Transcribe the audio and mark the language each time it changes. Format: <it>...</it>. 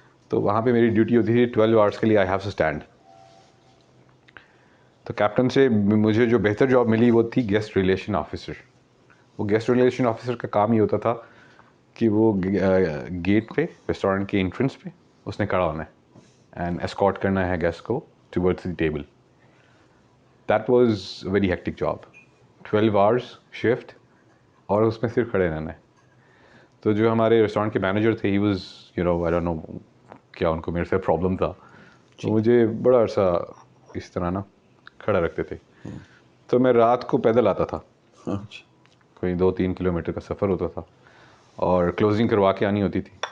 <ur>تو وہاں پہ میری ڈیوٹی ہوتی تھی 12 آورس کے لیے,</ur> <en>I have to stand.</en> <ur>تو کیپٹن سے مجھے جو بہتر جاب ملی وہ تھی گیسٹ ریلیشن آفیسر. وہ گیسٹ ریلیشن آفیسر کا کام یہ ہوتا تھا کہ وہ گیٹ پہ, ریسٹورینٹ کے انٹرنس پہ اس نے کھڑا ہونا ہے,</ur> <en>and escort</en> <ur>karna hai</ur> <en>guest</en> <ur>ko</ur> <en>towards the table. That was a very hectic job.</en> <ur>12 hours shift اور اس میں صرف کھڑے رہنا ہے. تو جو ہمارے ریسٹورینٹ کے مینیجر تھے,</ur> <en>he was I don't know</en> <ur>کیا ان کو میرے سے پرابلم تھا, تو مجھے بڑا عرصہ اس طرح نا کھڑا رکھتے تھے. تو میں رات کو پیدل آتا تھا, کوئی 2-3 کلومیٹر کا سفر ہوتا تھا, اور کلوزنگ کروا کے آنی ہوتی تھی.</ur>